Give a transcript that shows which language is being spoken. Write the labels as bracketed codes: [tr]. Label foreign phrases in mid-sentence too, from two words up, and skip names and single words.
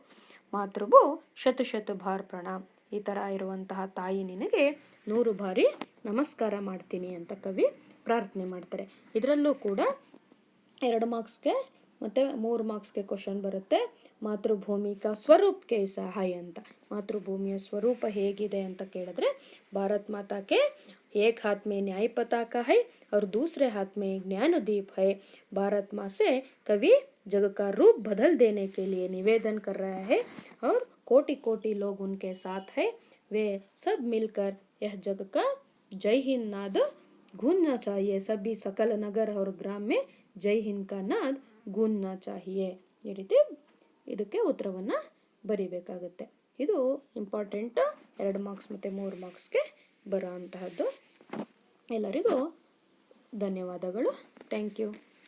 [hi] मातृभू शत शत बार प्रणाम, [kn] ಈ ಥರ ಇರುವಂತಹ ತಾಯಿ ನಿನಗೆ 100 ಬಾರಿ ನಮಸ್ಕಾರ ಮಾಡ್ತೀನಿ ಅಂತ ಕವಿ ಪ್ರಾರ್ಥನೆ ಮಾಡ್ತಾರೆ. ಇದರಲ್ಲೂ ಕೂಡ 2 ಮಾರ್ಕ್ಸ್ಗೆ ಮತ್ತು 3 ಮಾರ್ಕ್ಸ್ಗೆ ಕ್ವಶನ್ ಬರುತ್ತೆ. [hi] मातृभूमि का स्वरूप कैसा है [kn] ಅಂತ, ಮಾತೃಭೂಮಿಯ ಸ್ವರೂಪ ಹೇಗಿದೆ ಅಂತ ಕೇಳಿದ್ರೆ [hi] भारत माता के एक हाथ में न्याय पताका है और दूसरे हाथ में ज्ञानदीप है, भारत माँ से कवि जग का रूप बदल देने के लिए निवेदन कर रहा है, और कोटि कोटि लोग उनके साथ है, वे सब मिलकर यह जग का जय हिंद नाद गूंजना चाहिए, सभी सकल नगर और ग्राम में जय हिंद का नाद गूंजना चाहिए. [kn] ಈ ರೀತಿ ಇದಕ್ಕೆ ಉತ್ತರವನ್ನು ಬರಿಬೇಕಾಗುತ್ತೆ. ಇದು ಇಂಪಾರ್ಟೆಂಟ್ 2 ಮಾರ್ಕ್ಸ್ ಮತ್ತು 3 ಮಾರ್ಕ್ಸ್ಗೆ ಬರೋ ಅಂತಹದ್ದು. ಎಲ್ಲರಿಗೂ ಧನ್ಯವಾದಗಳು. [en] thank you.